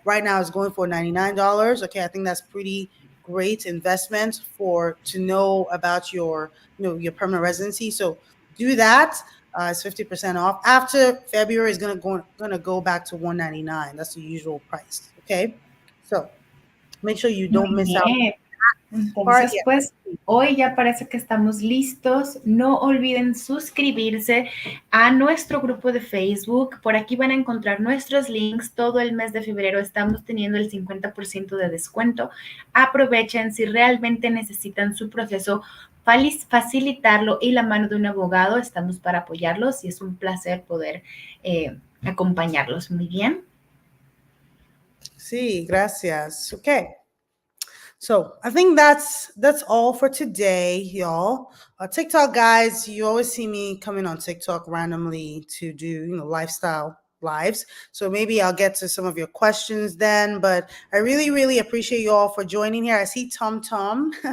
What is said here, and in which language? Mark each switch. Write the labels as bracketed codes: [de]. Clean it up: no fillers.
[en] Right now it's going for $99. Okay, I think that's pretty great investment to know about your permanent residency. So do that. It's 50% off. After February is gonna go back to $199. That's the usual price. Okay, so make sure you don't miss out. [es] Entonces, pues hoy ya parece que estamos listos. No olviden suscribirse a nuestro grupo de Facebook. Por aquí van a encontrar nuestros links. Todo el mes de febrero estamos teniendo el 50% de descuento. Aprovechen si realmente necesitan su proceso, facilitarlo y la mano de un abogado. Estamos para apoyarlos y es un placer poder acompañarlos. Muy bien. Sí, gracias. Okay. [en] So I think that's all for today, y'all. TikTok guys, you always see me coming on TikTok randomly to do, lifestyle lives. So maybe I'll get to some of your questions then, but I really, really appreciate you all for joining here. I see Tom Tom.